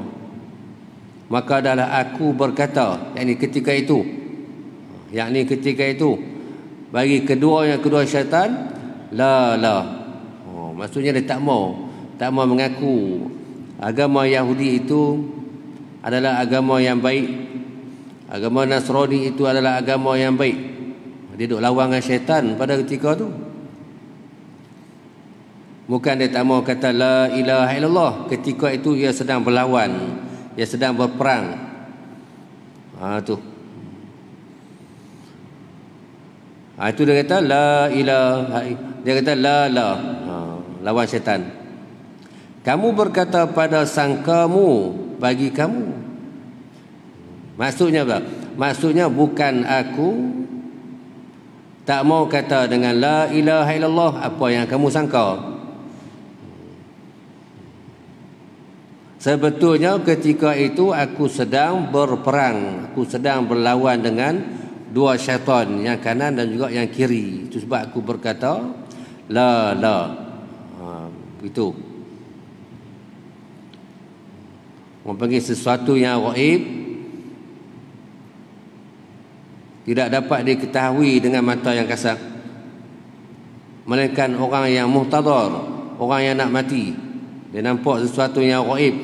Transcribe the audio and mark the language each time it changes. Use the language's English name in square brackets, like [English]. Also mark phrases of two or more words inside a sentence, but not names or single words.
[Malay] Maka adalah aku berkata, yakni ketika itu, bagi kedua syaitan, la. Maksudnya dia tak mau mengaku agama Yahudi itu adalah agama yang baik, agama Nasrani itu adalah agama yang baik. Dia duk lawan dengan syaitan pada ketika tu. Bukan dia tak mau kata [Arabic] لا إله إلا الله, [Malay] ketika itu ia sedang berlawan, ia sedang berperang. Itu dia kata [Arabic] لا إله, [Malay] dia kata la. Lawan syaitan. Kamu berkata pada sangkamu bagi kamu. Maksudnya apa? Maksudnya bukan aku tak mau kata dengan [Arabic] لا إله إلا الله [Malay] apa yang kamu sangka. Sebetulnya ketika itu aku sedang berperang, aku sedang berlawan dengan dua syaitan, yang kanan dan juga yang kiri. Itu sebab aku berkata la. Itu orang panggil sesuatu yang ghaib, tidak dapat diketahui dengan mata yang kasar, melainkan orang yang muhtadar, orang yang nak mati, dia nampak sesuatu yang ghaib.